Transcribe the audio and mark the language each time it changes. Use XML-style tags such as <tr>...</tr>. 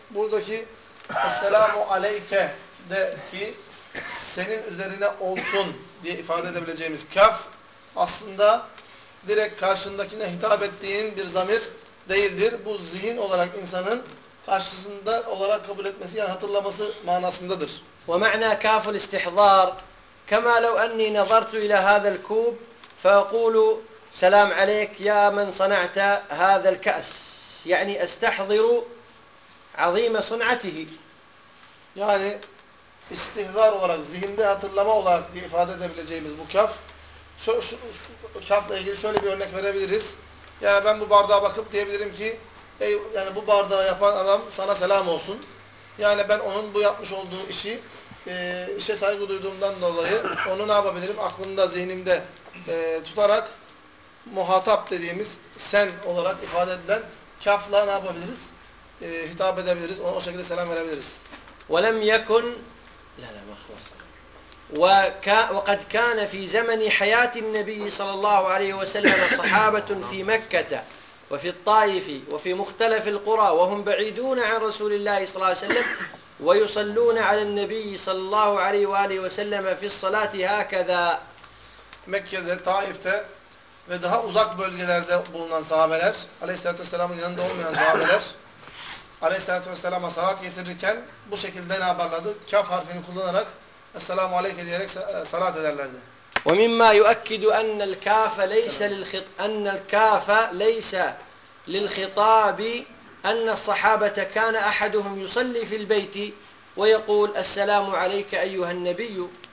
<tr>Buradaki Esselamu Aleyke de ki senin üzerine olsun diye ifade edebileceğimiz kaf aslında direkt karşındakine hitap ettiğin bir zamir değildir. Bu zihin olarak insanın karşısında olarak kabul etmesi, yani hatırlaması manasındadır.</tr> <ar>وَمَعْنَا كَافُ الْاِسْتِحْضَارِ كَمَا لَوْ أَنِّي نَظَرْتُ إِلَى هَذَا الْكُوبِ فَأَقُولُ سلام عليك يا من صنعت هذا الكأس، يعني استحضر عظيم صنعته.</ar> <tr>Yani istihzar olarak, zihinde hatırlama olarak diye ifade edebileceğimiz bu kaf, şu kafla ilgili şöyle bir örnek verebiliriz. Yani ben bu bardağa bakıp diyebilirim ki, ey yani bu bardağı yapan adam sana selam olsun. Yani ben onun bu yapmış olduğu işi işe saygı duyduğumdan dolayı onu ne yapabilirim? Aklımda, zihnimde tutarak muhatap dediğimiz sen olarak ifade edilen kafla ne yapabiliriz? Hitap edebiliriz, ona o şekilde selam verebiliriz.</tr> <ar>ولم يكن لا مخلص وقد كان في زمن حياة النبي صلى الله عليه وسلم صحابة في مكة وفي الطائف وفي مختلف القرى وهم بعيدون عن رسول الله صلى الله عليه وسلم ويصلون على النبي صلى الله عليه وآله وسلم في الصلاة هكذا</ar> <tr>مكة الطائف ve daha uzak bölgelerde bulunan sahabeler Aleyhisselatü Vesselam'ın yanında olmayan sahabeler Aleyhisselatü Vesselam'a salat getirirken bu şekilde ne yaparlardı? Kaf harfini kullanarak Esselamu Aleyke diyerek salat ederlerdi.</tr> <ar>وَمِمَّا يُؤَكِّدُ أَنَّ الْكَافَ لَيْسَ لِلْخِطَابِ أَنَّ الصَّحَابَةَ كَانَ أَحَدُهُمْ يُصَلِّ فِي الْبَيْتِ وَيَقُولُ السَّلَامُ عَلَيْكَ أَيُّهَا النَّبِيُّ.</ar>